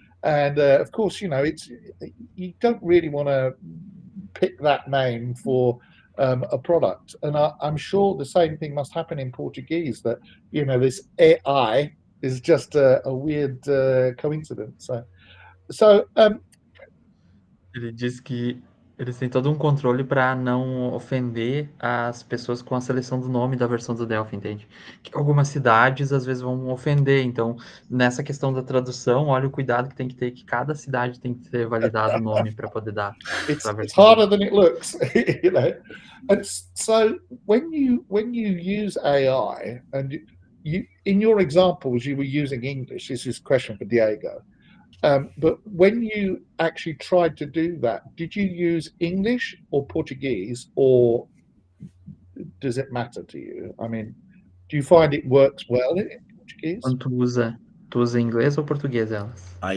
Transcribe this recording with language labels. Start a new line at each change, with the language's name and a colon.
English: And of course, it's you don't really want to pick that name for a product. And I'm sure the same thing must happen in Portuguese. That this AI is just a weird coincidence. So
Portuguese: Ele diz que eles têm todo um controle para não ofender as pessoas com a seleção do nome da versão do Delphi, entende? Que algumas cidades às vezes vão ofender. Então, nessa questão da tradução, olha o cuidado que tem que ter, que cada cidade tem que ter validado o nome para poder dar
English: it's
Portuguese: a versão.
English: harder than it looks, And so when you use AI, and you in your examples you were using English. This is a question for Diego. But when you actually tried to do that, did you use English or Portuguese, or does it matter to you? I mean, do you find it works well in Portuguese?
Portuguese: Quando tu usa inglês ou português elas?